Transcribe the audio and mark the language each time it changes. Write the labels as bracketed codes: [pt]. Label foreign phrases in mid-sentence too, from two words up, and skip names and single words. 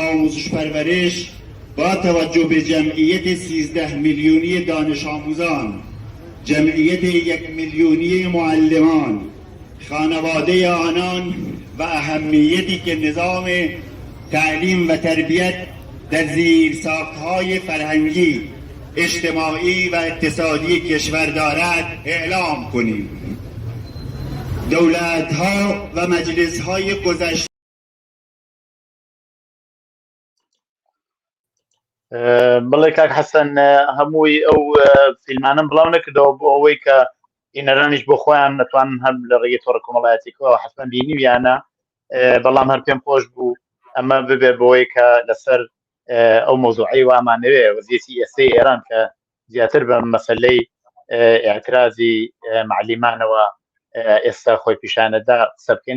[fa] آموزش پرورش با توجه به جمعیت 13 میلیونی دانش آموزان، جمعیت 1 میلیونی معلمان، خانواده آنان و اهمیتی که نظام تعلیم و تربیت در زیرساخت‌های فرهنگی، اجتماعی و اقتصادی کشور دارد اعلام کنیم. دولت‌ها و مجلس‌های گذشته [ckb] بڵێ کاک حەسەن هەمووی ئەو فیلمانم بڵاو نەکردەوە بۆ ئەوەی کە ئینەرانیش بۆ خۆیان نەتوانن هەم لە ڕێگەی تۆڕە کۆمەڵایەتیەوە حەتمەن بینیویانە، بەڵام هەر پێم خۆش بوو ئەمە ببێ بۆەوەی کە لەسەر ئەو مۆزوعی وامانەوێ وەزیەتی ئێستای ئێران کە زیاتر بە مەسەلەی ئاعترازی معلیمانەوە ئێستا خۆی پیشانەدا قسە بکەین.